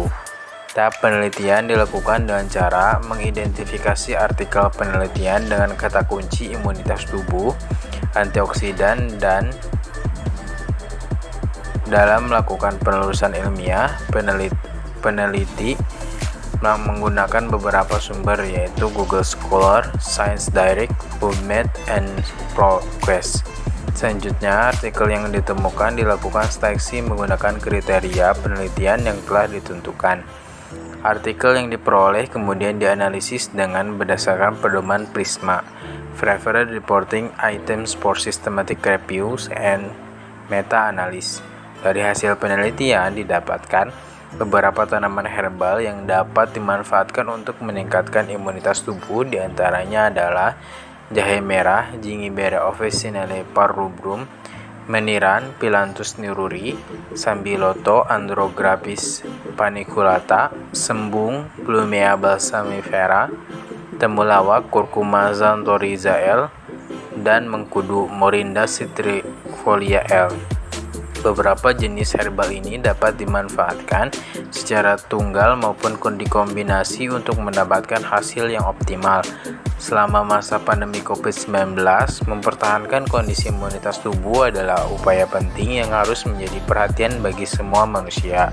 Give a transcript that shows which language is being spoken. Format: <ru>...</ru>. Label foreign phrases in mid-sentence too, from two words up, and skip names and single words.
<id>Tahap penelitian dilakukan dengan cara mengidentifikasi artikel penelitian dengan kata kunci imunitas tubuh, antioksidan, dan dalam melakukan penelusuran ilmiah, peneliti menggunakan beberapa sumber yaitu Google Scholar, Science Direct, PubMed, and ProQuest. Selanjutnya, artikel yang ditemukan dilakukan seleksi menggunakan kriteria penelitian yang telah ditentukan. Artikel yang diperoleh kemudian dianalisis dengan berdasarkan pedoman PRISMA, Preferred Reporting Items for Systematic Reviews and Meta-Analysis. Dari hasil penelitian didapatkan beberapa tanaman herbal yang dapat dimanfaatkan untuk meningkatkan imunitas tubuh, diantaranya adalah jahe merah, Gingiberra officinale parrubrum, meniran, Phyllanthus niruri, sambiloto, Andrographis paniculata, sembung, Plumea balsamifera, temulawak, Curcuma xanthorrhiza L, dan mengkudu, Morinda citrifolia L. Beberapa jenis herbal ini dapat dimanfaatkan secara tunggal maupun dikombinasi untuk mendapatkan hasil yang optimal. Selama masa pandemi COVID-19, mempertahankan kondisi imunitas tubuh adalah upaya penting yang harus menjadi perhatian bagi semua manusia.</id>